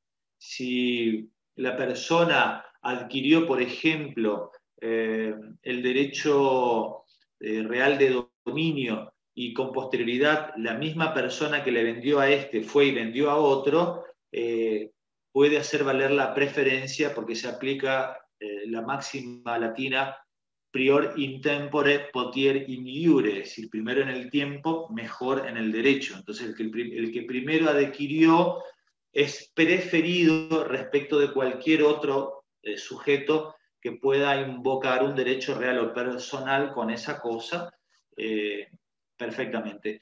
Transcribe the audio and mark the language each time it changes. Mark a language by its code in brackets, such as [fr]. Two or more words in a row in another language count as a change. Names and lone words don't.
[es] Si la persona adquirió, por ejemplo, el derecho real de dominio y con posterioridad la misma persona que le vendió a este fue y vendió a otro, puede hacer valer la preferencia porque se aplica la máxima latina [la] prior in tempore, potier in iure, [es] es decir, primero en el tiempo, mejor en el derecho. Entonces, el que primero adquirió es preferido respecto de cualquier otro sujeto que pueda invocar un derecho real o personal con esa cosa perfectamente.